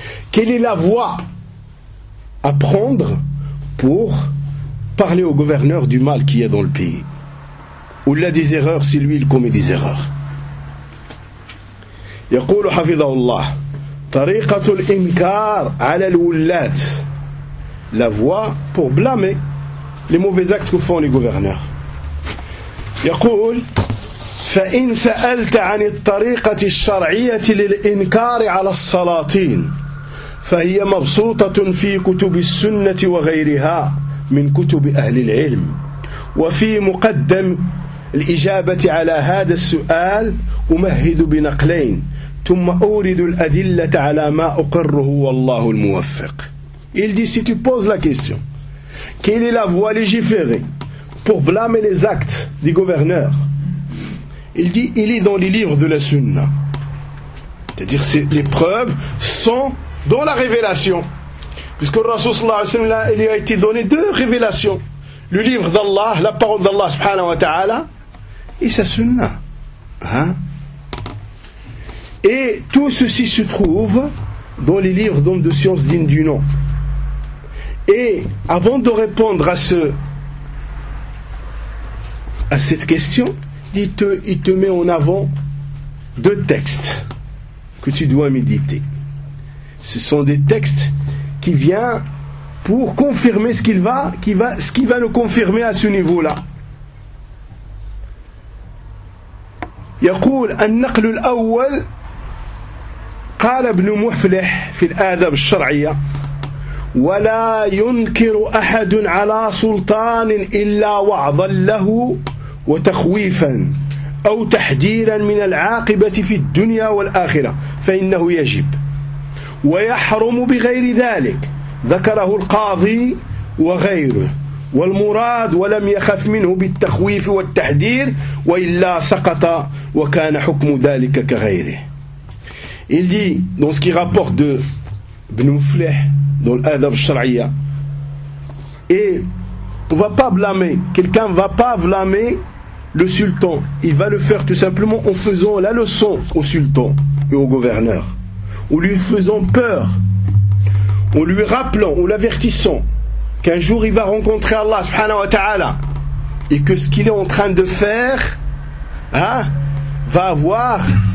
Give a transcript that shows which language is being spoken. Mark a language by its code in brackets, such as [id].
[fr] Quelle est la voie à prendre pour parler au gouverneur du mal qu'il y a dans le pays? Oula des erreurs, si lui il commet des erreurs. [ar] Yaqulu hafidhahullah, tariqatul inkar ala al-wullat. [fr] La voie pour blâmer les mauvais actes que font les gouverneurs. [ar] يقول فإن سألت عن الطريقة الشرعية للإنكار على السلاطين فهي مبسوطة في كتب السنة وغيرها من كتب أهل العلم وفي مقدم الإجابة على هذا السؤال أمهد بنقلين ثم أورد الأدلة على ما أقره والله الموفق. [fr] Il dit, si tu poses la question, quelle est la voie légiférée pour blâmer les actes des gouverneurs? Il dit, il est dans les livres de la Sunna. C'est-à-dire, les preuves sont dans la révélation. Puisque le Rasoul sallallahu alayhi wa sallam, il lui a été donné 2 révélations. Le livre d'Allah, la parole d'Allah subhanahu wa ta'ala, et sa Sunna. Hein? Et tout ceci se trouve dans les livres d'hommes de science dignes du nom. Et avant de répondre à cette question, il te met en avant 2 textes que tu dois méditer. Ce sont des textes qui viennent pour confirmer ce qu'il va nous confirmer à ce niveau-là. [ar] يقول النقل الأول قال ابن مفلح في الآداب الشرعية: ولا ينكر أحد على سلطان إلا وعظا له وتخويفا أو تحذيرا من العاقبة في الدنيا والآخرة فإنه يجب ويحرم بغير ذلك، ذكره القاضي وغيره. والمراد ولم يخف منه بالتخويف والتحذير، وإلا سقط وكان حكم ذلك كغيره. [fr] Il dit, dans ce qui rapporte de Ibn Mufleh, dans l'Adab al-Sharia, et on ne va pas blâmer, quelqu'un ne va pas blâmer le sultan, il va le faire tout simplement en faisant la leçon au sultan et au gouverneur, en lui faisant peur, en lui rappelant, en l'avertissant qu'un jour il va rencontrer Allah subhanahu wa ta'ala, et que ce qu'il est en train de faire, hein, va avoir...